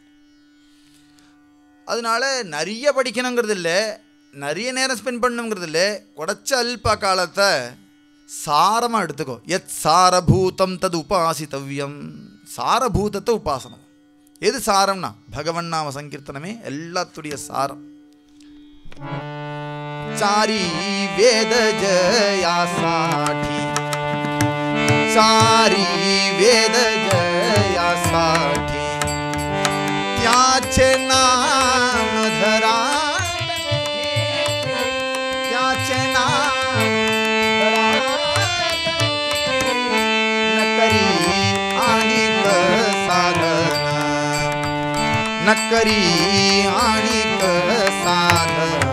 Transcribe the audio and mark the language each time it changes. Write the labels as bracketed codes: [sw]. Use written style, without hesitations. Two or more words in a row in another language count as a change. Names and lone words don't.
[ta] அதனால நிறைய படிக்கணுங்கிறது இல்லை, நிறைய நேரம் ஸ்பெண்ட் பண்ணணுங்கிறது இல்லை. குறைச்ச அல்ப காலத்தை சாரமாக எடுத்துக்கோ. [sa] यत् सारभूतम् तत् उपासितव्यम्. [ta] சாரபூதத்தை உபாசனம். எது சாரம்னா பகவன் நாம சங்கீர்த்தனமே எல்லாத்துடைய சாரம். [mr] चारी वेद जया साठी, चारी वेद जया साठी, त्याचे नाम धरा, त्याचे नाम धरा, न करी आणिक साधन, न करी आणिक साधन,